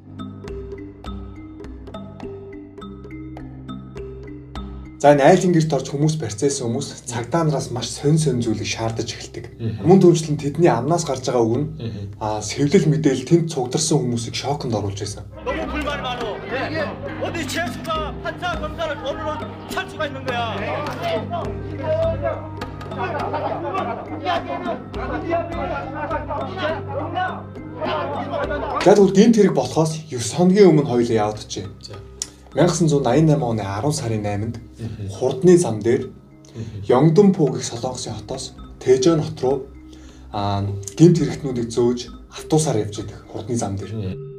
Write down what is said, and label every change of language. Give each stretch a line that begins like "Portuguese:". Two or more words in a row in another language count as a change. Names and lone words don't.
Mongolian: За энэ айлын гэрт орж хүмүүс барьцаасан хүмүүс цагдаа нараас маш сонь зүйлийг шаардаж эхэлдэг. Мөн түншлэн тэдний амнаас гарч байгаа үг нь сэвлэл мэдээлэл тэнд цугдарсан хүмүүсийг шоконд оруулж байсан.
Korean: 어디 최수가 판사 검사를 거부로 찰 수가 있는 거야.
Mongolian: За тэгвэл гэмт хэрэг болохоос 9 хоногийн өмнө хоёулаа явагдчихэ. 1988 оны 10 сарын 8-нд хурдны зам дээр Ёнгдонпу гэх Солонгосын хотоос Тэжон хот руу гэмт хэрэгтнүүдийг зөөж автобусаар явж идэг хурдны зам дээр.